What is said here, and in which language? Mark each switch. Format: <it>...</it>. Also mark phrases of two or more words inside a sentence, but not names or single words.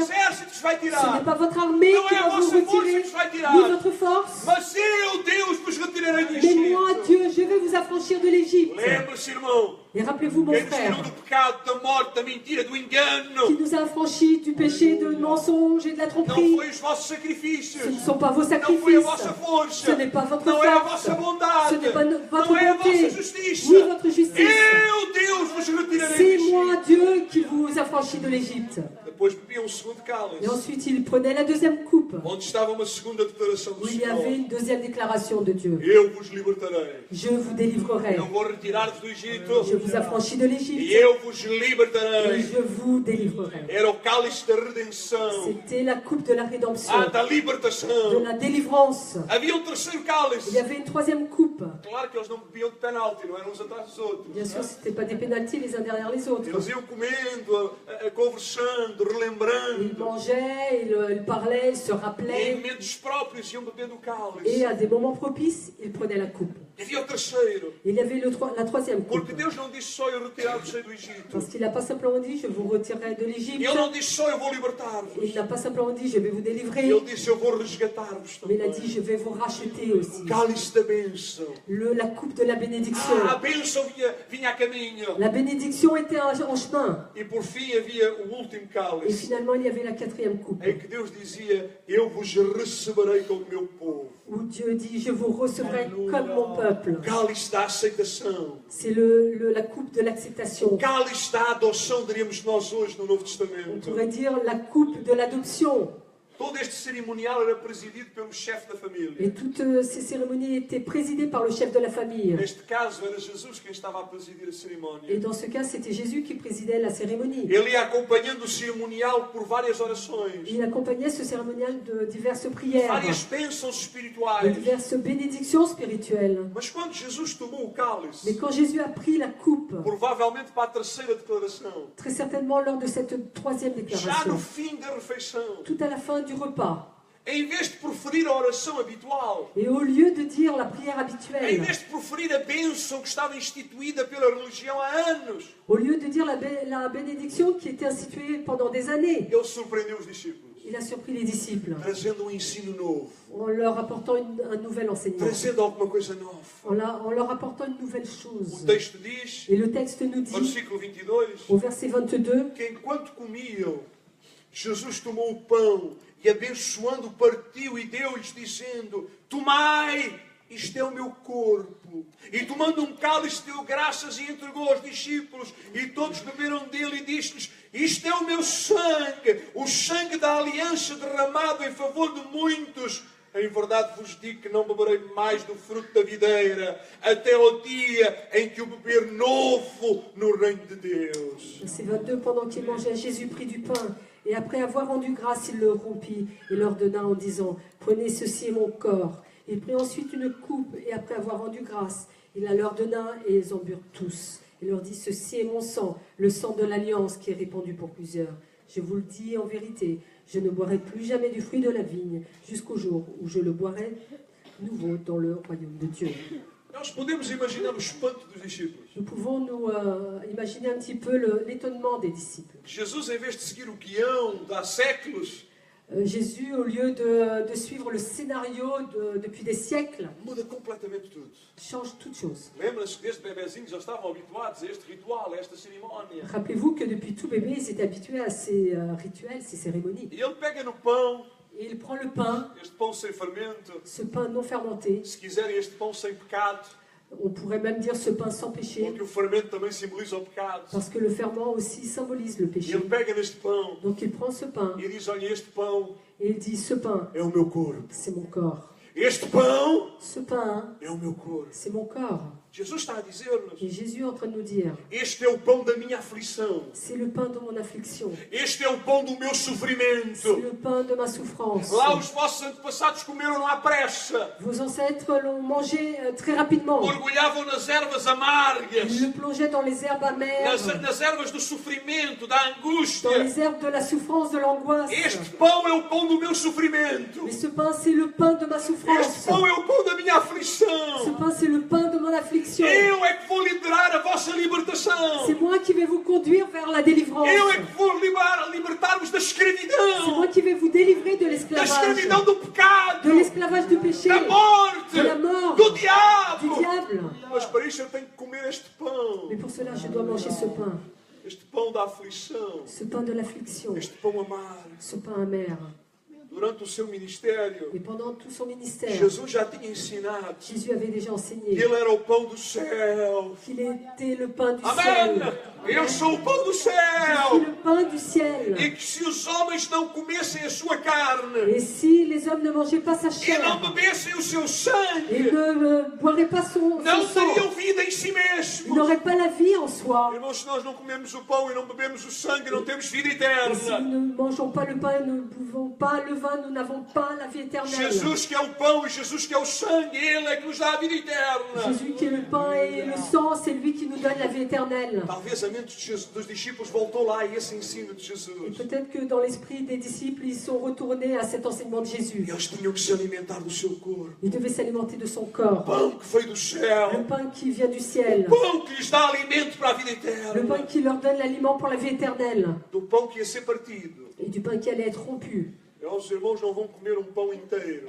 <pt>exército que vos vai</pt> <fr>Ce n'est</fr> <pt>tirar.</pt> <fr>pas votre armée</fr> <pt>Não</pt> <fr>qui</fr> <pt>é a</pt> <fr>va vous</fr> <pt>vossa força</pt> <fr>retirer,</fr> <pt>que vos vai</pt> <fr>ni</fr> <pt>tirar.</pt> <fr>votre force.</fr> <pt>Mas eu, Deus, irmão,</pt> <fr>Et rappelez-vous, mon</fr> <pt>quem nos</pt> <fr>frère,</fr> <pt>tirou do pecado, da morte, da mentira, do engano,</pt> <fr>qui nous a affranchis du péché, du mensonge et de la</fr> <pt>não</pt> <fr>tromperie.</fr> <pt>foi os vossos</pt> <fr>Ce</fr> <pt>sacrifícios,</pt> <fr>ne sont pas vos</fr> <pt>não foi a</pt> <fr>sacrifices,</fr> <pt>vossa força,</pt> <fr>ce n'est pas votre</fr> <pt>não é a</pt> <fr>force,</fr> <pt>vossa bondade,</pt> <fr>ce n'est pas votre</fr> <pt>não é a vossa</pt> <fr>bonté,</fr> <pt>justiça.</pt> <fr>ni votre justice.</fr> <pt>Eu, Deus, vos retirarei</pt> <fr>C'est</fr> <pt>do</pt> <fr>moi,</fr> <pt>Egito.</pt> <fr>Dieu, qui vous affranchis de l'Égypte.</fr> <pt>Depois bebia segundo cálice,</pt> <fr>Et ensuite, il prenait la deuxième coupe,</fr> <pt>onde estava uma segunda declaração do</pt> <fr>où il y avait</fr> <pt>Senhor.</pt> <fr>une deuxième déclaration de Dieu.</fr> <pt>Eu vos libertarei.</pt> <fr>Je vous délivrerai.</fr> <pt>Eu vou retirar-vos do Egito</pt> <fr>Je vous affranchis de</fr> <pt>e</pt> <fr>l'Égypte</fr> <pt>eu vos</pt> <fr>et</fr> <pt>libertarei.</pt> <fr>je vous délivrerai.</fr> <pt>Era o cálice da redenção,</pt> <fr>C'était la coupe de la rédemption,</fr> <pt>da</pt> <fr>de</fr> <pt>libertação.</pt> <fr>la délivrance.</fr> <pt>Havia um terceiro</pt> <fr>Il y</fr> <pt>cálice.</pt> <fr>avait une troisième coupe.</fr> <pt>Claro que eles não bebiam de penalti, não eram uns atrás dos outros.</pt> <fr>Bien sûr, ce n'était pas des pénaltys les uns derrière les autres.</fr> <pt>Eles iam comendo, conversando, relembrando.</pt> <fr>Ils mangeaient, ils parlaient, ils se</fr> <pt>E em</pt> <fr>rappelaient.</fr> <pt>momentos próprios iam bebendo o</pt> <fr>Et</fr> <pt>cálice.</pt> <fr>à des moments propices, ils prenaient la coupe.</fr> <pt>E havia o terceiro.</pt> <fr>Il y avait la troisième coupe.</fr> <pt>Porque Deus não disse só eu retirar-vos do Egito.</pt> <fr>Parce qu'il n'a pas simplement dit, je vous retirerai de l'Égypte.</fr> <pt>Ele não disse só eu vou libertar-vos.</pt> <fr>Il n'a pas simplement dit, je vais vous délivrer.</fr> <pt>Ele disse eu vou resgatar-vos</pt> <fr>Mais il a</fr> <pt>também.</pt> <fr>dit, je vais vous racheter aussi.</fr> <pt>O cálice da bênção.</pt> <fr>La coupe de la bénédiction.</fr> <pt>A bênção vinha a caminho.</pt> <fr>La bénédiction était en chemin.</fr> <pt>E por fim havia o último</pt> <fr>Et</fr> <pt>cálice.</pt> <fr>finalement, il y avait la quatrième coupe.</fr> <pt>Em que Deus dizia, eu vos receberei como meu povo.</pt> <fr>Où Dieu dit, je vous recevrai comme mon peuple.</fr> <pt>O cálice da aceitação.</pt> <fr>C'est la coupe de l'acceptation.</fr> <pt>O cálice da adoção, diríamos nós hoje no Novo</pt> <fr>On</fr> <pt>Testamento.</pt> <fr>pourrait dire la coupe de l'adoption.</fr> <pt>Todo este cerimonial era presidido pelo chefe da</pt> <fr>Et</fr> <pt>família.</pt> <fr>toutes ces cérémonies étaient présidées par le chef de la famille.</fr> <pt>Neste caso, era Jesus quem estava a presidir a</pt> <fr>Et</fr> <pt>cerimónia.</pt> <fr>dans ce cas, c'était Jésus qui présidait la cérémonie.</fr> <pt>Ele ia acompanhando o cerimonial por várias orações.</pt> <fr>Il accompagnait ce cérémonial de diverses prières,</fr> <pt>Várias bênçãos</pt> <fr>de</fr> <pt>espirituais.</pt> <fr>diverses bénédictions spirituelles.</fr> <pt>Mas quando Jesus tomou o cálice,</pt> <fr>Mais quand Jésus a pris la coupe,</fr> <pt>provavelmente para a terceira declaração,</pt> <fr>très certainement lors de cette troisième</fr> <pt>já</pt> <fr>déclaration,</fr> <pt>no fim da refeição,</pt> <fr>tout à la fin du repas,</fr> <pt>em vez de proferir a oração habitual,</pt> <fr>et au lieu de dire la prière</fr> <pt>em</pt> <fr>habituelle,</fr> <pt>vez de proferir a bênção que estava instituída pela religião há anos,</pt> <fr>au lieu de dire la bénédiction qui était instituée pendant des années,</fr> <pt>ele surpreendeu os discípulos,</pt> <fr>il a surpris les disciples</fr> <pt>trazendo um ensino novo,</pt> <fr>en leur apportant un nouvel enseignement,</fr> <pt>trazendo alguma coisa nova.</pt> <fr>en leur apportant une nouvelle</fr> <pt>O</pt> <fr>chose.</fr> <pt>texto diz,</pt> <fr>Et le texte nous dit,</fr> <pt>versículo 22,</pt> <fr>au verset 22,</fr> <pt>que enquanto comiam, Jesus tomou o pão e abençoando partiu e deu-lhes dizendo, tomai, isto é o meu corpo. E tomando um cálice deu graças e entregou aos discípulos e todos beberam dele e disse-lhes, isto é o meu sangue, o sangue da aliança derramado em favor de muitos. Em verdade vos digo que não beberei mais do fruto da videira até ao dia em que o beber novo no reino de Deus.</pt> <fr>verset 22, pendant qu'ils mangeaient, Jésus prit du pain, et après avoir rendu grâce, il le rompit et leur donna en disant, prenez, ceci est mon corps. Il prit ensuite une coupe, et après avoir rendu grâce, il la leur donna, et ils en burent tous. Il leur dit, ceci est mon sang, le sang de l'alliance qui est répandu pour plusieurs. Je vous le dis en vérité, je ne boirai plus jamais du fruit de la vigne, jusqu'au jour où je le boirai nouveau dans le royaume de Dieu.</fr> <pt>Nós podemos imaginar o espanto dos discípulos.</pt> <fr>Nous pouvons nous imaginer un petit peu l'étonnement des disciples.</fr> <pt>Jesus, em vez de seguir o guião de há séculos,</pt> <fr>Jésus, au lieu de suivre le scénario depuis des siècles,</fr> <pt>muda completamente tudo.</pt> <fr>change toute chose.</fr> <pt>Lembra-se que desde bebezinhos eles estavam habituados a este ritual, a esta cerimónia.</pt> <fr>Rappelez-vous que depuis tout bébé, ils étaient habitués à ces rituels, ces cérémonies.</fr> <pt>E ele pega no pão,</pt> <fr>Et il prend le pain,</fr> <pt>este pão sem fermento,</pt> <fr>ce pain non fermenté,</fr> <pt>se quiserem este pão sem pecado,</pt> <fr>on pourrait même dire ce pain sans péché,</fr> <pt>porque o fermento também simboliza o pecado.</pt> <fr>parce que le ferment aussi symbolise le</fr> <pt>E</pt> <fr>péché.</fr> <pt>ele pega neste pão</pt> <fr>Donc il prend ce pain</fr> <pt>e diz, olha, este pão</pt> <fr>et il dit, ce pain,</fr> <pt>é o meu corpo.</pt> <fr>c'est mon corps.</fr> <pt>Este pão</pt> <fr>Ce pain,</fr> <pt>é o meu corpo.</pt> <fr>c'est mon corps.</fr> <pt>Jesus está a dizer-nos,</pt> <fr>Et Jésus est en train de nous dire,</fr> <pt>este é o pão da minha aflição.</pt> <fr>c'est le pain de mon affliction,</fr> <pt>Este é o pão do meu</pt> <fr>c'est</fr> <pt>sofrimento.</pt> <fr>le pain de ma souffrance.</fr> <pt>Lá os vossos antepassados comeram à pressa.</pt> <fr>Vos ancêtres l'ont mangé très rapidement.</fr> <pt>Mergulhavam nas ervas</pt> <fr>Ils</fr> <pt>amargas,</pt> <fr>le plongeaient dans les herbes amères,</fr> <pt>nas ervas do sofrimento, da</pt> <fr>dans</fr> <pt>angústia.</pt> <fr>les herbes de la souffrance, de l'angoisse.</fr> <pt>Este pão é o pão do meu sofrimento.</pt> <fr>Mais ce pain, c'est le pain de ma</fr> <pt>Este</pt> <fr>souffrance.</fr> <pt>pão é o pão da minha</pt> <fr>Ce</fr> <pt>aflição.</pt> <fr>pain, c'est le pain de mon affliction. l'affliction.</fr> <pt>Eu é que vou liderar a vossa libertação.</pt> <fr>C'est moi qui vais vous conduire vers la délivrance.</fr> <pt>Eu é que vou libertar-vos da</pt> <fr>C'est</fr> <pt>escravidão.</pt> <fr>moi qui vais vous délivrer de</fr> <pt>Da</pt> <fr>l'esclavage.</fr> <pt>escravidão do pecado.</pt> <fr>De l'esclavage du péché.</fr> <pt>Da morte.</pt> <fr>De la mort.</fr> <pt>Do</pt> <fr>Du</fr> <pt>diabo.</pt> <fr>diable.</fr> <pt>Mas para isso eu tenho que comer este pão.</pt> <fr>Mais pour cela, je dois manger ce pain.</fr> <pt>Este pão da aflição.</pt> <fr>Ce pain de l'affliction.</fr> <pt>Este pão amargo.</pt> <fr>Ce pain amer.</fr> <pt>Durante o seu ministério,</pt> <fr>Et pendant tout son ministère,</fr> <pt>Jesus já tinha ensinado</pt> <fr>Jésus avait déjà</fr> <pt>que</pt> <fr>enseigné</fr> <pt>Ele era o pão do céu.</pt> <fr>qu'il était le pain du Amém! ciel.</fr> <pt>Eu sou o pão do</pt> <fr>Je suis</fr> <pt>céu.</pt> <fr>le pain du ciel.</fr> <pt>E que se os homens não comessem a sua carne</pt> <fr>Et si les hommes ne mangeaient pas sa</fr> <pt>e</pt> <fr>chair</fr> <pt>não bebessem o seu</pt> <fr>et</fr> <pt>sangue,</pt> <fr>ne boiraient pas son</fr> <pt>não</pt> <fr>sang,</fr> <pt>teriam vida em si</pt> <fr>ils</fr> <pt>mesmos.</pt> <fr>n'auraient pas la vie en soi.</fr> <pt>Irmãos, se nós não comemos o pão e não bebemos o sangue, não temos vida</pt> <fr>Et si</fr> <pt>eterna.</pt> <fr>nous ne mangeons pas le pain et ne buvons pas le vin, nous n'avons pas la vie éternelle.</fr> <pt>Jesus que é o pão e Jesus que é o sangue, Ele é que nos dá a vida eterna.</pt> <fr>Jésus qui est le pain et le sang, c'est lui qui nous donne la vie éternelle.</fr> <pt>Talvez a mente dos discípulos voltou lá a esse ensino de</pt> <fr>Et</fr> <pt>Jesus.</pt> <fr>peut-être que dans l'esprit des disciples, ils sont retournés à cet enseignement de Jésus.</fr> <pt>E eles tinham que se alimentar do seu corpo.</pt> <fr>Ils devaient s'alimenter de son</fr> <pt>O</pt> <fr>corps.</fr> <pt>pão que veio do</pt> <fr>Le</fr> <pt>céu.</pt> <fr>pain qui vient du ciel.</fr> <pt>O pão que lhes dá alimento para a vida</pt> <fr>Le pain</fr> <pt>eterna.</pt> <fr>qui leur donne l'aliment pour la vie éternelle.</fr> <pt>Do pão que ia ser partido.</pt> <fr>Et du pain qui allait être rompu.</fr> <pt>E os irmãos não vão comer um pão inteiro,</pt>